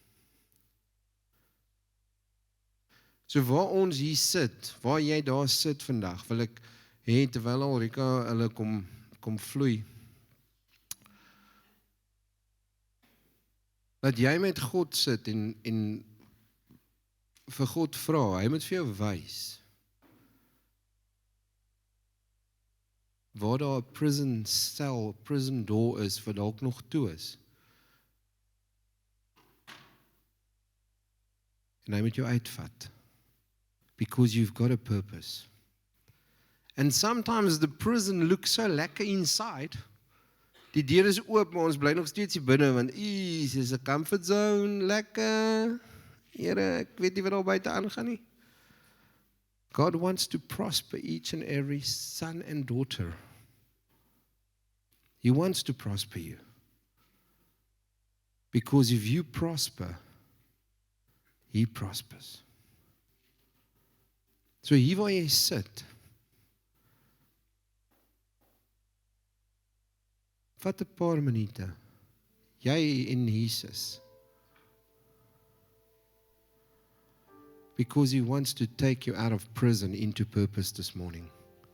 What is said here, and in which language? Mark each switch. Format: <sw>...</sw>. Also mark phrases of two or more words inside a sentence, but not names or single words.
<af>So waar ons hier sit, waar jy daar sit vandag, wil ek hê terwyl Halrika hulle kom vloei, dat jy met God sit en vir God vra, hy moet vir jou wys waar daar 'n</af> <en>prison cell, prison door</en> <af>is wat dalk nog toe is. En hy moet jou uitvat.</af> <en>Because you've got a purpose. And sometimes the prison looks so lekker inside.</en> <af>Die deur is oop, maar ons bly nog steeds hier binne, want is 'n</af> <en>comfort zone,</en> <af>lekker. Here, ek weet nie wat daar buite aangaan nie.</af> <en>God wants to prosper each and every son and daughter. He wants to prosper you. Because if you prosper, He prospers.</en> <af>So hier waar jy sit, vat 'n paar minute, jy en Jesus.</af> <en>Because He wants to take you out of prison into purpose this morning.</en>